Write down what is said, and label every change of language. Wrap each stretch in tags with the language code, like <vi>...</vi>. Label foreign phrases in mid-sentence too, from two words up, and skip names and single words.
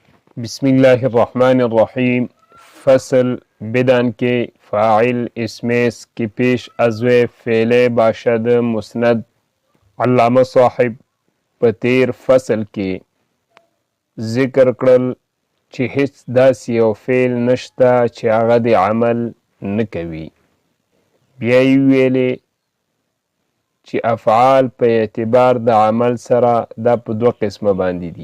<ar>بسم الله الرحمن الرحیم.</ar> <fa>فصل بدان که فاعل اسم است که پیش از وی فعل باشد مسند.</fa> <ps>علامه صاحب په تیر فصل کې ذکر کړل چې هیڅ داسې یو فعل نشته چې هغه د عمل نه کوي. بیا یې ویلې چې افعال په اعتبار د عمل سره دا په دوه قسمه باندې دي.</ps>